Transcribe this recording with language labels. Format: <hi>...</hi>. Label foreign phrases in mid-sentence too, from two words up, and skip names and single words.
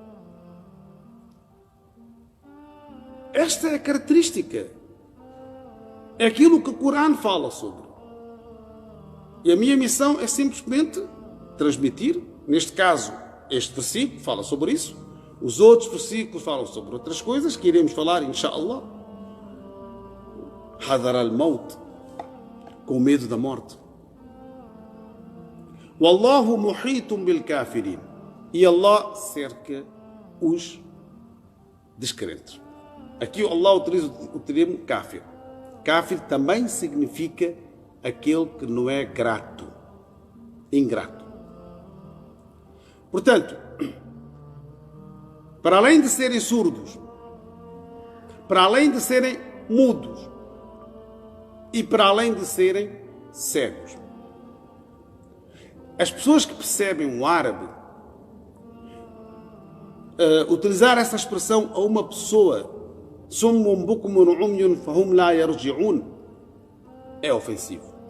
<pt>Esta é a característica. É aquilo que o Corão fala sobre. E a minha missão é simplesmente transmitir, neste caso, este versículo fala sobre isso. Os outros versículos falam sobre outras coisas que iremos falar, inshallah.</pt> <ar>حذر الموت,</ar> <pt>com medo da morte.</pt> <ar>والله محيط بالكافرين.</ar> <pt>E Allah cerca os descrentes. Aqui Allah utiliza o termo kafir. Kafir também significa aquele que não é grato, ingrato. Portanto, para além de serem surdos, para além de serem mudos e para além de serem cegos, as pessoas que percebem o árabe, utilizar essa expressão a uma pessoa é ofensivo.</pt>